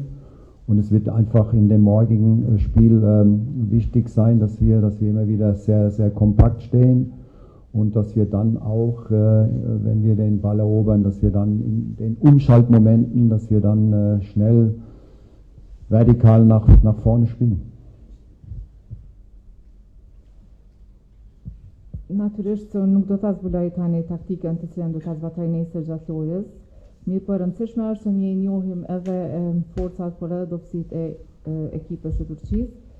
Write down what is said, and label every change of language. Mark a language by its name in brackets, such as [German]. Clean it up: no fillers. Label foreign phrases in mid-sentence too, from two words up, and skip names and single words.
[German] Und es wird einfach in dem morgigen Spiel wichtig sein, dass wir immer wieder sehr, sehr kompakt stehen und dass wir dann auch, wenn wir den Ball erobern, dass wir dann in den Umschaltmomenten, dass wir dann schnell vertikal nach vorne spielen. [Albanian] Natyrisht se unë nuk do ta zbuloj tani taktikën të cilën do ta zbatoj nesër gjatë lojës. Mirë, po e rëndësishme është që ne njohim edhe forcat por edhe dobësitë e ekipës së Turqisë.